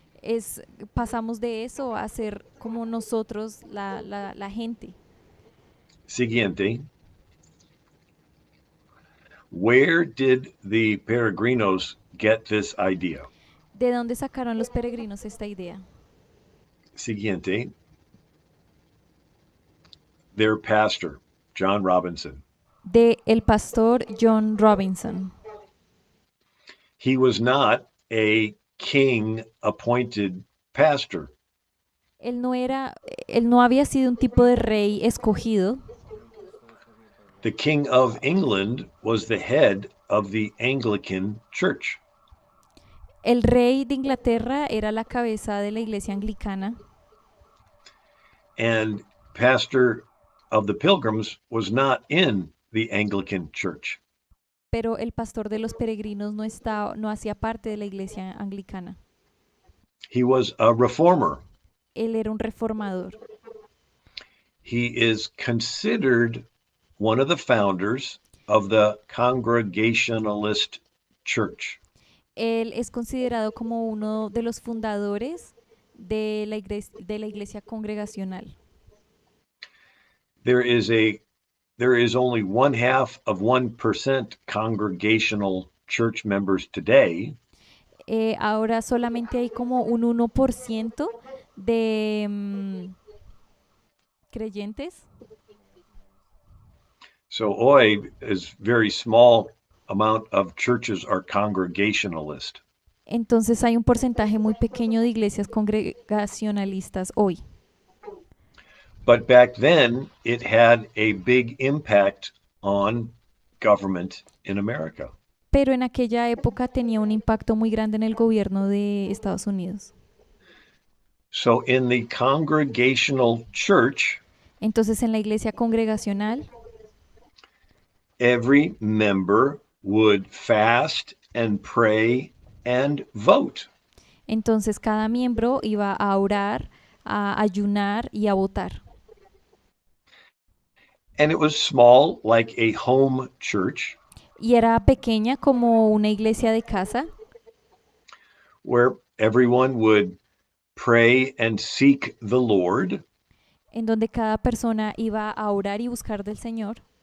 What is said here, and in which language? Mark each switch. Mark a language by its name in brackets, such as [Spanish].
[Spanish] es, pasamos de eso a ser como nosotros, la gente. Siguiente. [English] Where did the peregrinos get this idea? [Spanish] ¿De dónde sacaron los peregrinos esta idea? Siguiente. [English] Their pastor, John Robinson. [Spanish] De el pastor John Robinson. [English] He was not a king appointed pastor. [Spanish] Él no era, él no había sido un tipo de rey escogido. [English] The King of England was the head of the Anglican Church. [Spanish] El rey de Inglaterra era la cabeza de la iglesia anglicana. [English] And pastor of the Pilgrims was not in the Anglican Church. [Spanish] Pero el pastor de los peregrinos no hacía parte de la iglesia anglicana. [English] He was a reformer. [Spanish] Él era un reformador. [English] He is considered one of the founders of the Congregationalist Church. [Spanish] Él es considerado como uno de los fundadores de la iglesia congregacional. [English] There is only 0.5% congregational church members today. [Spanish] Ahora solamente hay como un 1% de creyentes. [English] So hoy is very small amount of churches are congregationalist. [Spanish] Entonces hay un porcentaje muy pequeño de iglesias congregacionalistas hoy. [English] But back then, it had a big impact on government in America. [Spanish] Pero en aquella época tenía un impacto muy grande en el gobierno de Estados Unidos. [English] So in the congregational church, [Spanish] Entonces en la iglesia congregacional, [English] every member would fast and pray and vote. [Spanish] entonces cada miembro iba a orar, a ayunar y a votar. [English] And it was small, like a home church, [Spanish] Y era pequeña como una iglesia de casa, [English] where everyone would pray and seek the Lord, [Spanish] en donde cada persona iba a orar y buscar del Señor